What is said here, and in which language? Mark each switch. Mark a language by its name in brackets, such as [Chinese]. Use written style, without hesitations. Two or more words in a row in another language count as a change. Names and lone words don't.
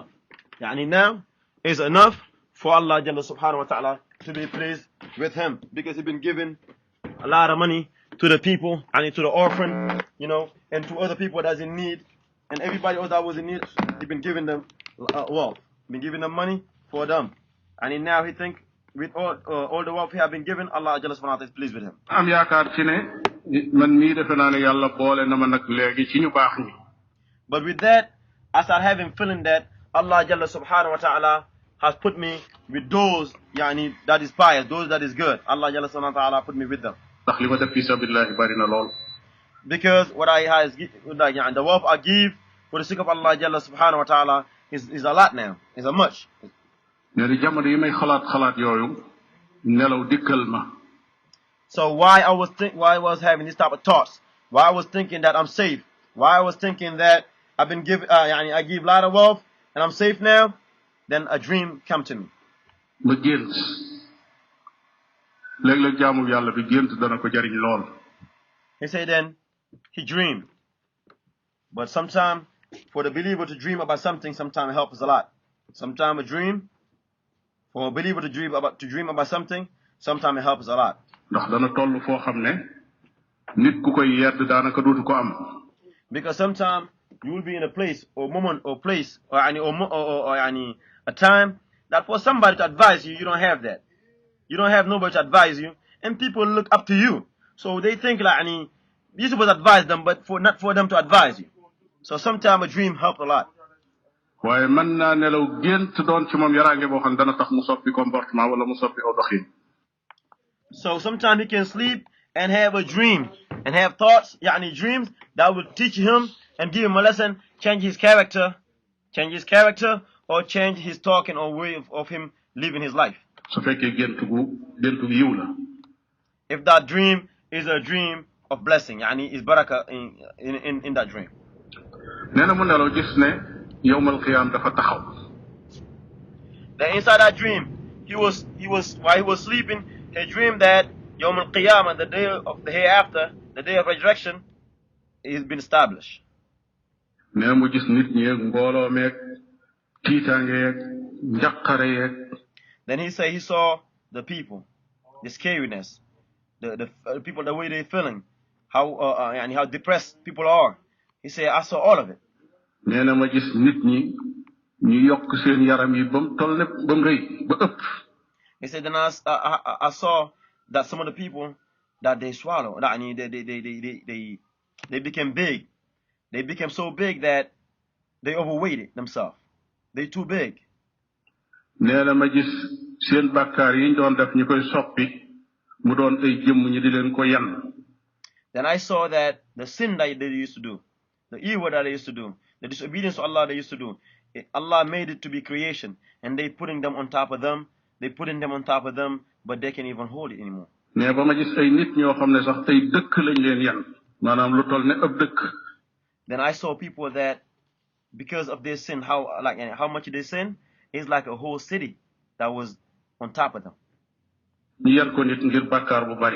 [English] Now is enough for [Arabic] الله جل سبحانه وتعالى [English] to be pleased with him because he's been given a lot of money to the people and to the orphan, and to other people that's in need, and everybody else that was in need, he's been giving them wealth, been giving them money for them, and now he think with all the wealth he have been given, [Arabic] الله جل سبحانه وتعالى [English] is pleased with him. [Wolof] am yaakaar ci ne man mii defe naa ne yàlla boole na ma nag léegi ci ñu baax ñi. [English] But with that, I start having feeling that [Arabic] الله جل سبحانه وتعالى [English] has put me with those that is pious, those that is good. [Arabic] الله جل سبحانه وتعالى [English] put me with them. [Wolof] ndax li ma def [Arabic] في سبيل الله [Wolof] bari na lool. [English] Because what the wealth I give for the sake of [Arabic] الله جل سبحانه وتعالى [English] is a lot now. Is a much. [Wolof] ne di jamono yi may xalaat yooyu nelaw dikkal ma. [English] So why I was having this type of thoughts, why I was thinking that I'm safe, why I was thinking that I've been I give a lot of wealth and I'm safe now, then a dream come to me. [Wolof] ma gént léeg-léeg jaamu yàlla bi gént dana ko jariñ lool. [English] He said then he dreamed, but sometimes for the believer to dream about something, sometimes it helps a lot. Sometimes a dream for a believer to dream about something, sometimes it helps a lot. [Wolof] ndax dana toll foo xam ne nit ku koy yedd daanaka dootu ko am. [English] Because sometimes you will be in a place or moment or place or a time that for somebody to advise you, you don't have that. You don't have nobody to advise you, and people look up to you. So they think you're supposed to advise them, but not for them to advise you. So sometimes a dream helps a lot. [Wolof] waaye mën naa nelaw gént doon ci moom yaraange boo xam dana tax mu soppi comportement wala mu soppi aw doxin. [English] So sometimes he can sleep and have a dream and have thoughts, dreams that will teach him and give him a lesson, change his character, or change his talking or way of him living his life. [Wolof] su fekkee gént gu yiw la. [English] If that dream is a dream of blessing, yani is barakah in that dream. [Wolof] nee na mu nelaw gis ne [Arabic] يوم القيامة [Wolof] dafa taxaw. [English] Then inside that dream, while he was sleeping, he dreamed that [Arabic] يوم القيامة, [English] the day of the hereafter, the day of resurrection, is been established. [Wolof] nee na mu gis nit ñi ak mbooloo meeg tiitaange yeeg njaqare yeeg. [English] Then he saw the people, the scariness, the people, the way they're feeling, and how depressed people are. He said, I saw all of it. [Wolof] nee na ma gis nit ñi ñu yokk seen yaram yi ba mu toll ne ba mu rëy ba ëpp. [English] He said, then I saw that some of the people that they swallow, that they became big. They became so big that they overweighted themselves. They too big. [Wolof] nee na ma gis seen bàkkaar yi ñu doon def ñu koy soppi mu doon ay jëmm ñi di leen ko yan. [English] Then I saw that the sin that they used to do, the evil that they used to do, the disobedience to Allah they used to do, Allah made it to be creation, and they putting them on top of them. They putting them on top of them, but they can't even hold it anymore. [Wolof] mais ba ma gis ay nit ñoo xam ne sax tey dëkk lañ leen yan maanaam lu toll ne ëpp dëkk. [English] Then I saw people that, because of their sin, how much they sin, it's like a whole city that was on top of them. [Wolof] ñu yan ko nit ngir bàkkaar bu bari.